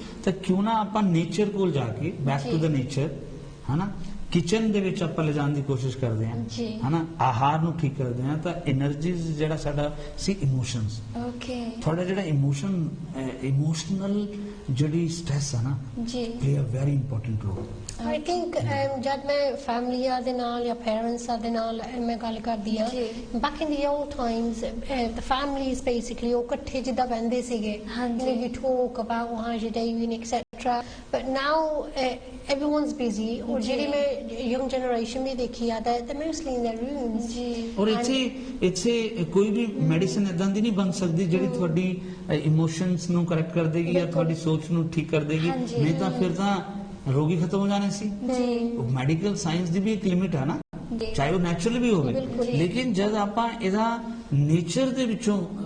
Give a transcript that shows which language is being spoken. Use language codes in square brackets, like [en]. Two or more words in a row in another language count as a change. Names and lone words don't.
[pa] ਤਾਂ ਕਿਉਂ ਨਾ ਆਪਾਂ ਨੇਚਰ ਕੋਲ ਜਾ ਕੇ [en] back to the nature [pa] ਹਨਾ, ਕਿਚਨ ਦੇ ਵਿੱਚ ਆਪਾਂ ਲਿਜਾਣ ਦੀ ਕੋਸ਼ਿਸ਼ ਕਰਦੇ ਹਾਂ ਹਨਾ, ਆਹਾਰ ਨੂੰ ਠੀਕ ਕਰਦੇ ਹਾਂ ਤਾਂ એનર્ਜੀਜ਼ ਜਿਹੜਾ ਸਾਡਾ ਸੀ ਇਮੋਸ਼ਨਸ, ਤੁਹਾਡਾ ਜਿਹੜਾ ਇਮੋਸ਼ਨਲ ਜਿਹੜੀ ਸਟ੍ਰੈਸ ਹੈ ਨਾ, [en] play a very important role. I think [pa] ਜਦ ਮੈਂ ਫੈਮਲੀਆਂ ਦੇ ਨਾਲ ਜਾਂ ਪੇਰੈਂਟਸ ਦੇ ਨਾਲ ਮੈਂ ਗੱਲ ਕਰਦੀ ਆ, [en] back in the old times the families basically [pa] ਉਹ ਇਕੱਠੇ ਜਿੱਦਾਂ ਬਹਿੰਦੇ ਸੀਗੇ, [en] we talk about how your day been etc, but now everyone's busy, [pa] ਔਰ ਜਿਹੜੀ ਮੈਂ [en] young generation [pa] ਵੀ ਦੇਖੀ ਆ [en] they're mostly in their rooms। [pa] ਔਰ ਇੱਥੇ ਕੋਈ ਵੀ ਮੈਡੀਸਿਨ ਇਦਾਂ ਦੀ ਨਹੀਂ ਬਣ ਸਕਦੀ ਜਿਹੜੀ ਤੁਹਾਡੀ ਇਮੋਸ਼ਨਸ ਨੂੰ ਕਰੈਕਟ ਕਰ ਦੇਗੀ ਜਾਂ ਤੁਹਾਡੀ ਸੋਚ ਨੂੰ ਠੀਕ ਕਰ ਦੇਗੀ, ਨਹੀਂ ਤਾਂ ਫਿਰ ਤਾਂ ਰੋਗੀ ਖਤਮ ਹੋ ਜਾਣੇ ਸੀ। [en] medical science [pa] ਦੀ ਵੀ ਇੱਕ ਲਿਮਿਟ ਹੈ ਨਾ, ਚਾਹੇ ਉਹ ਨੈਚੁਰਲ ਵੀ ਹੋਵੇ, ਲੇਕਿਨ ਜਦ ਆਪਾਂ ਇਹਦਾ ਨੇਚਰ ਦੇ ਵਿੱਚੋਂ